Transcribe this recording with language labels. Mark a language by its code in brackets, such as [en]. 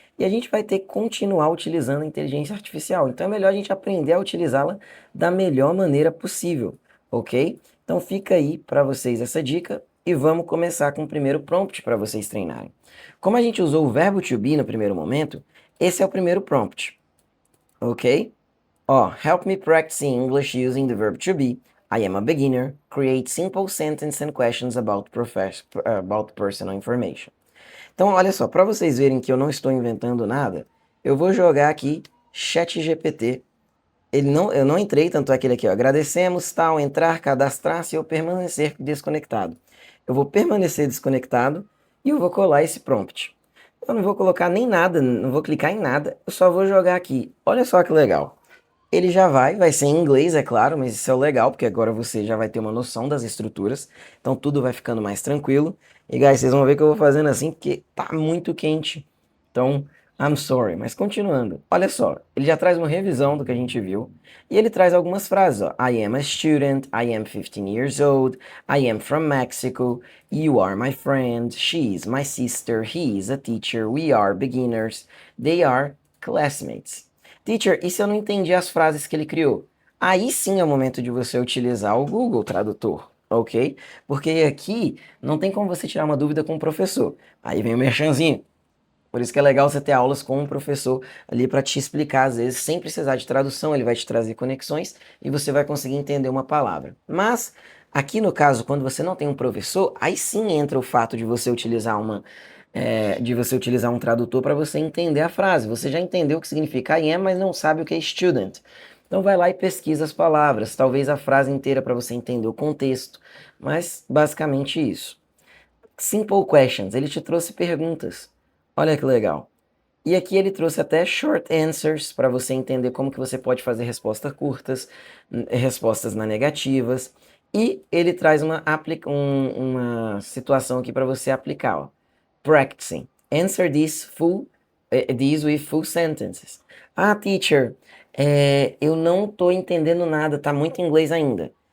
[pt] e a gente vai ter que continuar utilizando a inteligência artificial. Então é melhor a gente aprender a utilizá-la da melhor maneira possível, ok? Então fica aí para vocês essa dica e vamos começar com o primeiro prompt para vocês treinarem. Como a gente usou o verbo to be no primeiro momento, esse é o primeiro prompt, ok? [en] Ó, help me practice English using the verb to be. I am a beginner. Create simple sentences and questions about personal information. [pt] Então, olha só, para vocês verem que eu não estou inventando nada, eu vou jogar aqui ChatGPT. Eu não entrei, tanto é aquele aqui, ó, agradecemos, tal, entrar, cadastrar-se ou permanecer desconectado. Eu vou permanecer desconectado e eu vou colar esse prompt. Eu não vou colocar nem nada, não vou clicar em nada, eu só vou jogar aqui. Olha só que legal. Ele já vai ser em inglês, é claro, mas isso é o legal, porque agora você já vai ter uma noção das estruturas, então tudo vai ficando mais tranquilo. E guys, vocês vão ver que eu vou fazendo assim, porque tá muito quente. Então, [en] I'm sorry, [pt] mas continuando. Olha só, ele já traz uma revisão do que a gente viu, e ele traz algumas frases, ó. [en] I am a student, I am 15 years old, I am from Mexico, you are my friend, she is my sister, he is a teacher, we are beginners, they are classmates. [pt] Teacher, e se eu não entendi as frases que ele criou? Aí sim é o momento de você utilizar o Google Tradutor, ok? Porque aqui não tem como você tirar uma dúvida com o professor. Aí vem o merchanzinho. Por isso que é legal você ter aulas com um professor ali para te explicar, às vezes, sem precisar de tradução, ele vai te trazer conexões e você vai conseguir entender uma palavra. Mas, aqui no caso, quando você não tem um professor, aí sim entra o fato de você utilizar um tradutor para você entender a frase. Você já entendeu o que significa I am, mas não sabe o que é student. Então vai lá e pesquisa as palavras, talvez a frase inteira para você entender o contexto, mas basicamente isso. Simple questions, ele te trouxe perguntas. Olha que legal. E aqui ele trouxe até short answers para você entender como que você pode fazer respostas curtas, respostas na negativas. E ele traz uma situação aqui para você aplicar. [en] Ó. Practicing. Answer these with full sentences. [pt] Ah, teacher, eu não estou entendendo nada, tá muito em inglês ainda.